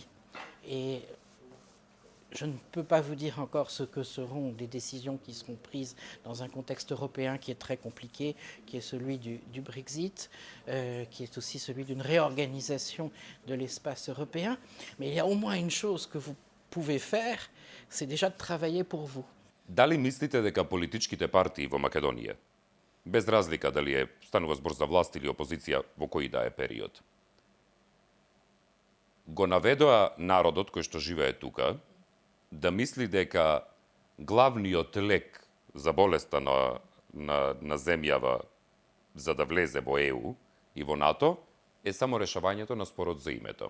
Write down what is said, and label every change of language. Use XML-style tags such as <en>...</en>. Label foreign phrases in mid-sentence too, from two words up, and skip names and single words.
<fr>Et je ne peux pas vous dire encore ce que seront les décisions qui seront prises dans un contexte européen qui est très compliqué, qui est celui du Brexit, qui est aussi celui d'une réorganisation de l'espace européen. Mais il y a au moins une chose que vous pouvez faire, c'est déjà de travailler pour vous.</fr> <mk>Дали мислите дека политичките партии во Македонија, без разлика дали станува збор за власт или опозиција во кој да е период, го наведоа народот кој што живее тука да мисли дека главниот лек за болеста на земјава за да влезе во ЕУ и во НАТО е само решавањето на спорот за името.</mk>